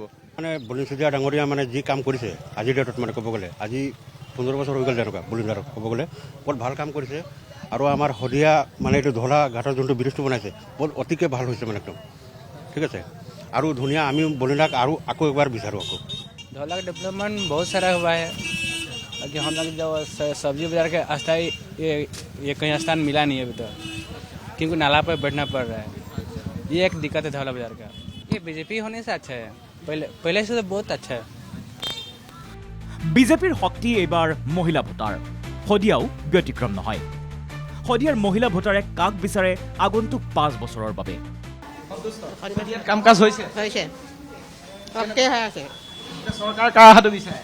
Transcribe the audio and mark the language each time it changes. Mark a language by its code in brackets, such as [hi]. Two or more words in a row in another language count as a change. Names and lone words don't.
[as] মানে বলিন চেতিয়া ডাঙৰীয়া মানে যি কাম কৰিছে আজিৰ ডেটত মানে ক'ব গ'লে আজি 15 বছৰ হৈ গ'ল তেনেকুৱা বলিন দাৰক ক'ব গ'লে বহুত ভাল কাম কৰিছে আৰু আমাৰ শদিয়া মানে এইটো ধলা ঘাটৰ যোনটো ব্ৰিজটো বনাইছে বহুত অতিকে ভাল হৈছে মানে একদম ঠিক আছে আৰু ধুনীয়া আমি বলিনাক আৰু আকৌ একবাৰ বিচাৰোঁ আকৌ [hi] धौला का डेवलपमेंट बहुत सारा हुआ है कि हम लोग जो सब्जी बाजार के अस्थायी ये कहीं स्थान मिला नहीं है अभी तक क्योंकि नाला पर बैठना पड़ रहा है ये एक दिक्कत है धौला बाजार का ये बीजेपी होने से अच्छा है पहले से तो बहुत अच्छा है [as] বিজেপিৰ শক্তি এইবাৰ মহিলা ভোটাৰ শদিয়াও ব্যতিক্ৰম নহয় শদিয়াৰ মহিলা ভোটাৰে কাক বিচাৰে আগন্তুক 5 বছৰৰ বাবে কাম কাজ হৈছে চৰকাৰ কাৰ হাতত বিচাৰে